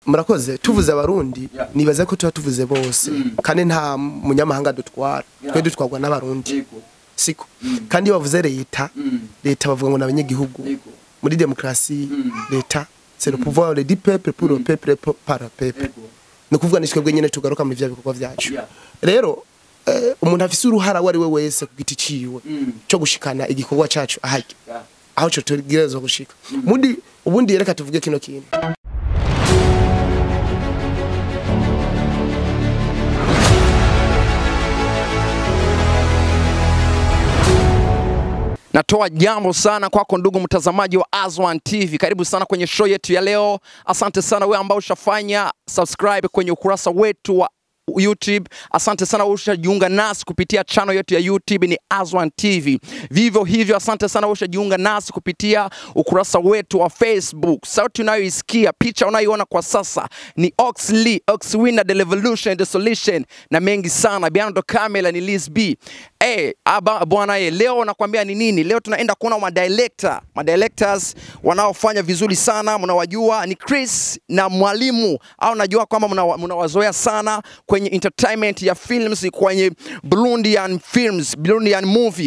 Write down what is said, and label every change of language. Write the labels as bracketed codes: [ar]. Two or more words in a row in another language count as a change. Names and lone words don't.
[rn] murakoze tuvuze abarundi nibaza ko tuvuze bose kandi nta munyamahanga dutwara twe dutwarwa n'abarundi siko kandi bavuze leta bavuga ngo n'abanyagihugu muri demokrasi leta [fr] c'est le pouvoir du peuple pour le peuple par le peuple [rn] no kuvuga nishwe nyene tugaruka muri vya bikorwa vyacu rero umuntu afise uruhara wari we wese kugiti ciwe cyo gushikana igikorwa cacu ahaki aho cyo tugereza gushika ubundi reka tuvuge kino kintu [sw] Natoa jambo sana kwako ndugu mtazamaji wa Azwan TV. Karibu sana kwenye show yetu ya leo. Asante sana wewe ambao ushafanya subscribe kwenye ukurasa wetu wa YouTube. Asante sana ushajiunga nasi kupitia channel yetu ya YouTube ni Azwan TV. Vivyo hivyo asante sana ushajiunga nasi kupitia ukurasa wetu wa Facebook. Sauti unayoisikia, picha unayoiona kwa sasa ni Oxley, Oxwinner, The Revolution, The Solution na mengi sana. Behind the camera ni Liz B. Bwana leo nakwambia ni nini? Leo tunaenda kuona madirectors wanaofanya vizuri sana, mnawajua ni Chris na Mwalimu. Au najua kwamba mnawazoea sana kwenye entertainment ya films, kwenye [en] Burundian films, Burundian movie.